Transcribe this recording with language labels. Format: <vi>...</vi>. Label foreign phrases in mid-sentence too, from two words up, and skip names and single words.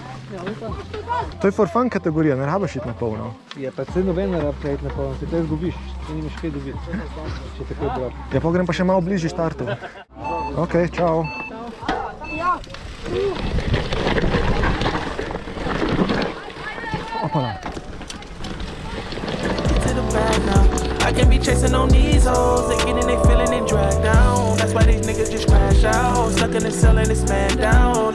<sl>To je</sl> <en>for fun</en> <sl>kategorija, ne rabiš iti na polno. Je pa se noben ne rabi iti na polno, se to izgubiš, se nimaš kaj dobiti, če takoj drop. Ja, pa grem pa še malo bližje štartu. Ok, čau. Opala.</sl> <en>I can't be chasing on these hoes. They getting they feeling and dragged down. That's why these niggas just crash out. Stuck in the cell and it's man down.</en>